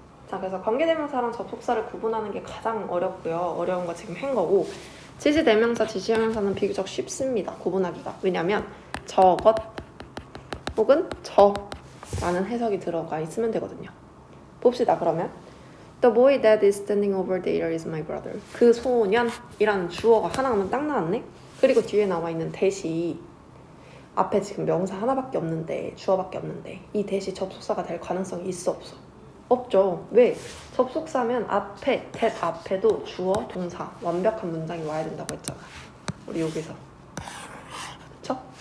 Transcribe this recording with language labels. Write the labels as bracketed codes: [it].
[ko] 자, 그래서 관계대명사랑 접속사를 구분하는 게 가장 어렵고요. 어려운 거 지금 한 거고 지시대명사, 지시형용사는 비교적 쉽습니다. 구분하기가. 왜냐면 저것 혹은 저라는 해석이 들어가 있으면 되거든요. 봅시다. 그러면 [en] The boy that is standing over there is my brother. [ko] 그 소년이라는 주어가 하나만 딱 나왔네. 그리고 뒤에 나와 있는 that이 앞에 지금 명사 하나밖에 없는데 주어밖에 없는데 이 that이 접속사가 될 가능성이 있어 없어? 없죠. 왜? 접속사면 앞에 that 앞에도 주어, 동사 완벽한 문장이 와야 된다고 했잖아. 우리 여기서. 그쵸?